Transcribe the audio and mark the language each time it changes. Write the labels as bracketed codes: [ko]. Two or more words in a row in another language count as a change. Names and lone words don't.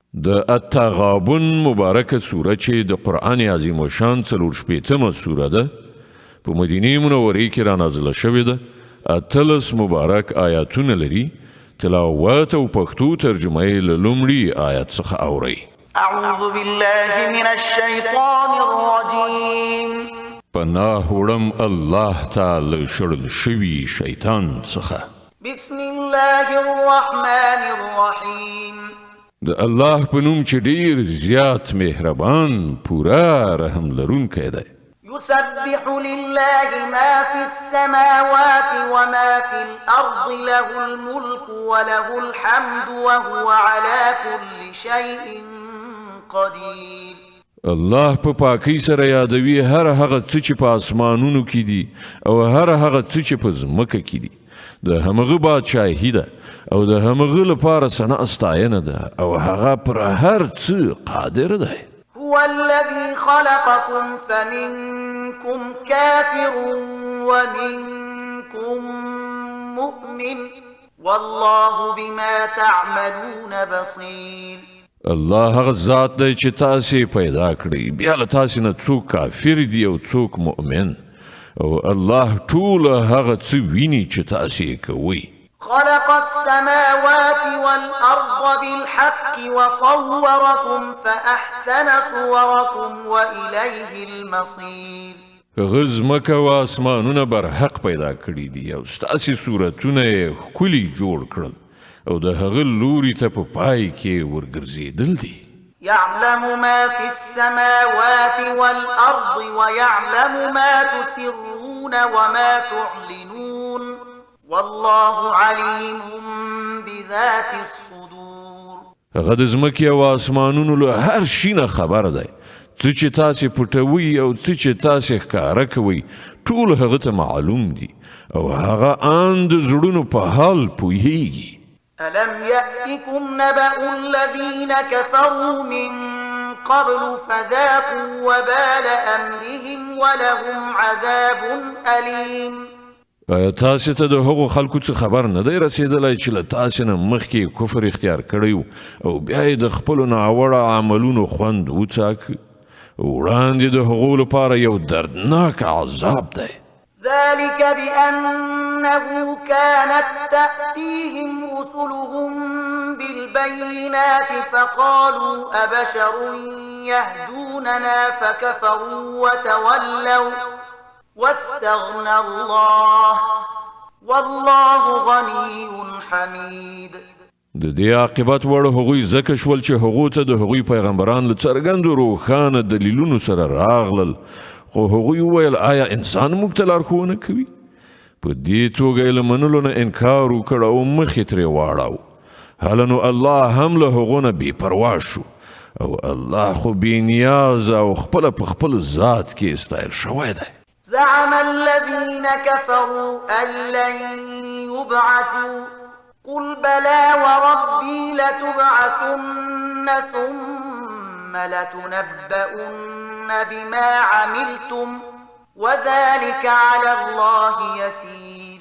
[ps] د التغابن مبارکه سوره چې د قرآن عظیم الشان 40 سوره ده په مدینه منورې کې را نازله شوې ده. 18 مبارک آیاتونه لري. تلاوت او پښتو ترجمه یې له لومړي آیت څخه اورئ. [ar] اعوذ بالله من الشیطان الرجیم. [ps] پناه وړم الله تعالی شړل شوي شیطان څخه. [ar] بسم الله الرحمن الرحیم. [ps] د الله په نوم چې ډیر زیات مهربان پورا رحم لرونکی دی. [ar] يسبح لله ما في السماوات وما في الأرض له الملك وله الحمد وهو على كل شيء قدير. [ps] الله په پاکی سره یادوي هر هغه څه چې په اسمانونو کې دي او هر هغه څه چې په ځمکه کې دي. د همغه بادشاهي ده او د همغه لپاره ثنا ستاینه ده او هغه پر هر څه قادر ده. [ar] هو الذي خلقكم فمنكم كافر ومنكم مؤمن والله بما تعملون بصير. [ps] الله هغه ذات دی چې تاسو پیدا کړی بیا له تاسو نه څوک کافر دی او څوک مؤمن او الله ټول هغه څه ویني چې تاسو یې کوئ. [ar] خلق السماوات والأرض بالحق وصوركم فأحسن صوركم وإليه المصير. [ps] غزمک و اسمانونه بر حق پیدا کړی دي او ستاسو صورتونه یې ښکلي جوړ کړل او د هغه لوري ته په پای کې ورګرځېدل دي. [ar] يعلم ما في السماوات والأرض ويعلم ما تسرون وما تعلنون والله عليم بذات الصدور. [ps] هغه د ځمکې او اسمانونو له هر شي نه خبر دی. څه چې تاسې پټوي او څه چې تاسې ښکاره کوئ ټول هغه ته معلوم دي او هغه ان د زړونو په حال پوهیږي. [ar] ألم يأتكم نبأ الذين كفروا من قبل فذاقوا وبال أمرهم ولهم عذاب أليم. [ps] آیا تاسو ته د هغو خلکو څخه خبر نه دی رسېدلی چې له تاسو نه مخکې کفر اختیار کړی او بیا یې د خپلو ناوړه عملونو خوند وڅاکه؟ وړاندې د هغو لپاره یو دردناک عذاب دی. [ar] ذلك بأنه كانت تأتيهم رسلهم بالبينات فقالوا أبشر يهدوننا فكفروا وتولوا واستغنى الله والله غني حميد. [ps] د دې عاقبت وړ هغوی ځکه شول چې هغو ته د هغوی پیغمبران له څرګندو روښانه دلیلونو سره راغلل خو هغوی وویل آیا انسان موږ ته لارښوونه کوي؟ په دې توګه یې له منلو نه انکار وکړ او مخې ترې واړاو. هله نو الله هم له هغو نه بې پروا شو او الله خو بې نیازه او خپله په خپل ذات کې استایل شوی دی. [ar] زعم الذين كفروا أن لن يبعثوا قل بلى وربي لتبعثن ثم لتنبؤن بما عملتم وذلك على الله يسير.